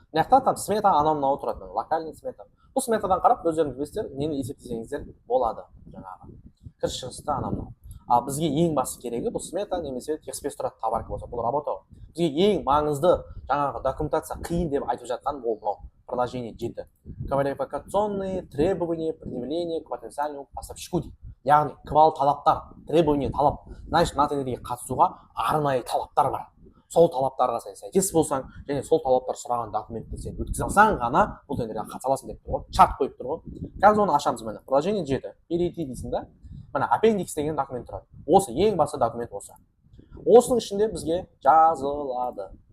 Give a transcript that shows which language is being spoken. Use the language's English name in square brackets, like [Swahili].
[Kazakh] Мынаяқта там смета анау-мынау тұрады, локальный смета. Бұл сметадан қарап өздеріңіз білесіздер, нені есептесеңіздер болады жаңағы. Кіріс шығысты анау-мынау. Ал бізге ең басты керегі бұл смета немесе текст-спес тұрады товар болса, бұл работа. Бізге ең маңызды жаңағы документация қиын деп айтып жатқан бұл мынау приложение 7. [Russian] Квалификационные требования, предъявление к потенциальному поставщику [Kazakh] дейді. Яғни квал талаптар, требование талап. Значит, натынеге қатысуға арнайы талаптар бар. Сол талаптарға сен сәйкес болсаң, және сол талаптар сұраған документті сен өткізе алсаң ғана бұл тендерге қатыса аласың деп тұр ғой. Шарт қойып тұр ғой. Қазір оны ашамыз міне. Приложение 7. [Russian] Перейти [Kazakh] дейсің да. Міне appendix деген документ тұрады. Осы ең басты документ осы. Осының ішінде бізге жазылады.